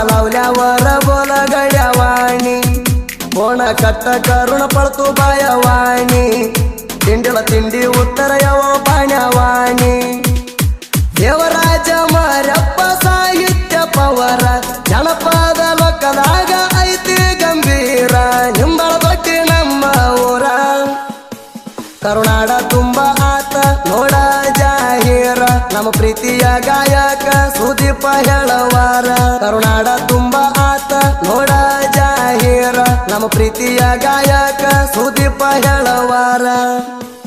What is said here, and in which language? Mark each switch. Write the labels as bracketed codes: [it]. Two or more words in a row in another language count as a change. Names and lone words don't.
[mr] लावल्यावर बोल गड्यावाणी कोण कट्ट करून पळतो बायावाणी तिंडीला तिंडी उत्तर यावं पाण्यावाणी [kn] देवराज मारप्पा साहित्य पवार जनपद लोकದಾಗ ಐತಿ ಗಂಭೀರ ನಿಂಬಳ ದೊಡ್ಡಿ ನಮ್ಮ ಊರ ಕರುನಾಡ ತುಂಬ ಆತ ನೋಡ ಜಾಹೀರ ನಮ್ಮ ಪ್ರೀತಿಯ ಗಾಯಕ ಸುದೀಪ ಹೇಳವಾರ ಕರುನಾಡ ತುಂಬ ಆತ ನೋಡ ಜಾಹೀರ ನಮ್ಮ ಪ್ರೀತಿಯ ಗಾಯಕ ಸುದೀಪ ಹೇಳವಾರ